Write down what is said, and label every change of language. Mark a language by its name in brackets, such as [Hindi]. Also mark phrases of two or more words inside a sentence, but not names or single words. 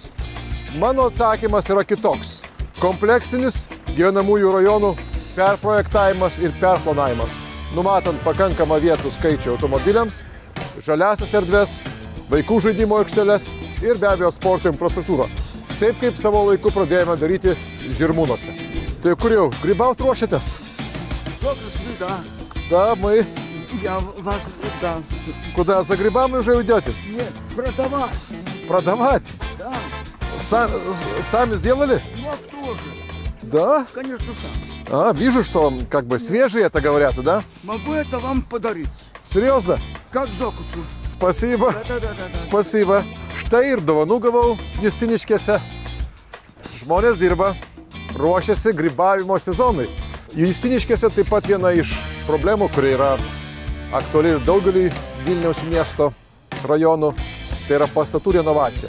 [Lithuanian] Mano atsakymas yra kitoks. Kompleksinis gyvenamųjų rajonų perprojektavimas ir perplanavimas, numatant pakankamą vietų skaičių automobiliams, žaliasias erdves, vaikų žaidimo aikšteles ir be abejo sporto infrastruktūrą. Taip kaip savo laiku pradėjome daryti Žirmūnuose. Tai kur jau, grybaut ruošiatės? [Russian] Да, мы. Я вас, да. Куда, за грибами уже уйдете? Нет, продавать. Продавать? Да. Сами сделали? Ну, а кто же? Да? Конечно, сам. Вижу, что как бы свежие это говорятся, да? Могу это вам подарить. Серьезно? Как закупу. Спасибо. Да. Spasiba. [Lithuanian] Štai ir dovanų gavau Justiniškėse. Žmonės dirba, ruošiasi grybavimo sezonui. Justiniškėse taip pat viena iš problemų, kuri yra aktuali ir daugelį Vilniaus miesto rajonų, tai yra pastatų renovacija.